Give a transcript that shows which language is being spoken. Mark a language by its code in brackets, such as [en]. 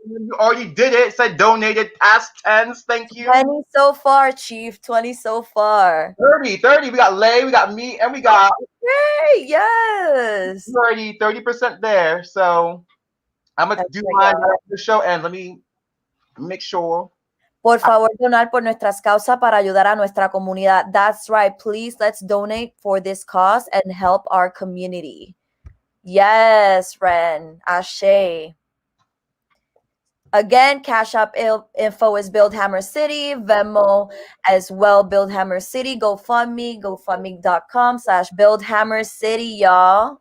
[en] You already did it. Said donated past 10s. Thank you. 20 so far, Chief. 20 so far. 30. We got Lay, we got me, and we got. Hey, yes. 30% there. So I'm gonna do mine after the show, and let me make sure. [es] Por favor, donar por nuestras causas para ayudar a nuestra comunidad. [en] That's right. Please, let's donate for this cause and help our community. Yes, Ren. Ashe. Again, Cash App info is BuildHammerCity. Venmo as well, BuildHammerCity. GoFundMe, GoFundMe.com/BuildHammerCity, y'all.